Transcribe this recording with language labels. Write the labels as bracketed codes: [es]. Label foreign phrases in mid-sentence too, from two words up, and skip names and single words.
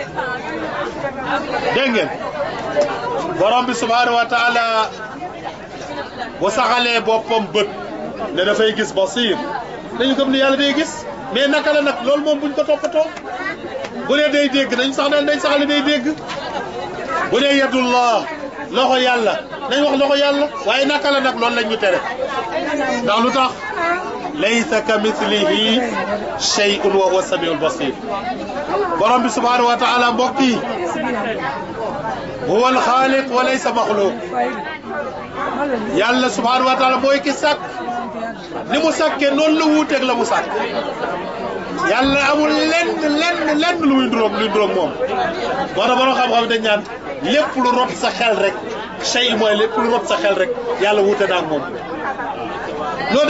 [wo] dégg ngeen borom bi [ar] سبحانه وتعالى [wo] bu saxalee boppam bët ne dafay gis basir dañu gëm ne yàlla day gis mais naka la nag loolu moom buñ ko toppatoo bu dee day dégg nañ saxal ne day dégg bu dee yadullah loxo yàlla nañ wax loxo yàlla waaye naka la nag loolu lañ ñu tere ndax lu tax [ar] ليس كمثله شيء وهو السميع البصير [wo] borom bi [ar] سبحانه وتعالى [wo] mbokk yi [ar] هو الخالق وليس مخلوق [wo] yàlla [ar] سبحانه وتعالى [wo] mooy ki sàkk ni mu sàkkee noonu la wuuteeg la mu sàkk yàlla amul lenn lu muy nduróog moom moo tax borom xam-xam dañ ñaan lépp lu rot sa xel rek shay mooy lépp lu rot sa xel rek yàlla wuute na ak moom loo